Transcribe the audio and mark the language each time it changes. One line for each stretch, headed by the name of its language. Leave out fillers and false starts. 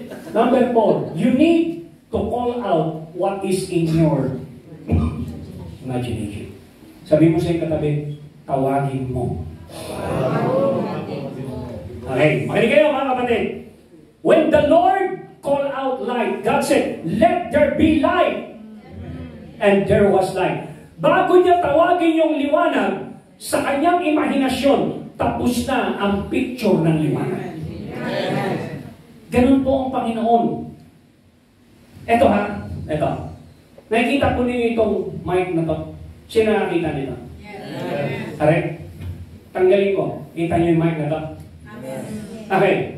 English: Number 4, you need to call out what is in your imagination.
Filipino: Sabi mo sa iyong katabi, tawagin mo. Okay, makinig kayo mga kapatid.
English: When the Lord called out light, God said, let there be light. And there was light.
Filipino: Bago niya tawagin yung liwanag, sa kanyang imahinasyon, tapos na ang picture ng liwanag. Ganun po ang Panginoon. Eto ha, eto. Nakikita po niyo itong mic na to. Sino nakakita nito? Are? Tanggalin ko. Kita niyo yung mic na to? Okay.